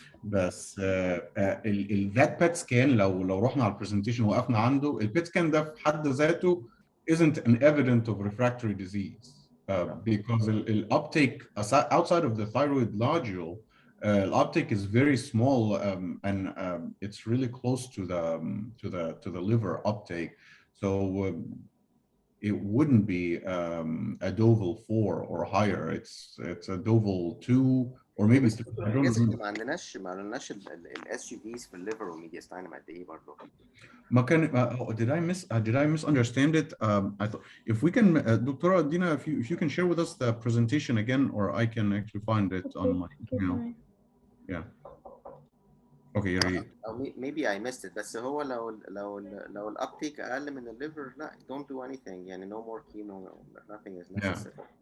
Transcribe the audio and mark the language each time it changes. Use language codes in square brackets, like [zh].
[en] بس that PET scan [ar] لو رحنا على البرزنتيشن وقفنا عنده، البيت سكان ده في حد ذاته [en] isn't an evidence of refractory disease because the uptake outside of the thyroid nodule, the uptake is very small and it's really close to the liver uptake. So it wouldn't be a Doval 4 or higher. It's a Doval 2 or maybe 3. I don't know. [ar] ما عندناش الاس يو فيز في الليفر والميدياستاينم قد ايه برضه؟ ما كان [en] did I misunderstand it? I thought if we can, Dr. Dina, if you can share with us the presentation again, or I can actually find it on my email. Yeah. Okay, read. Maybe I missed it. [ar] بس هو لو الابتيك اقل من الليفر لا [en] don't do anything [ar] يعني [en] no more chemo, nothing is necessary.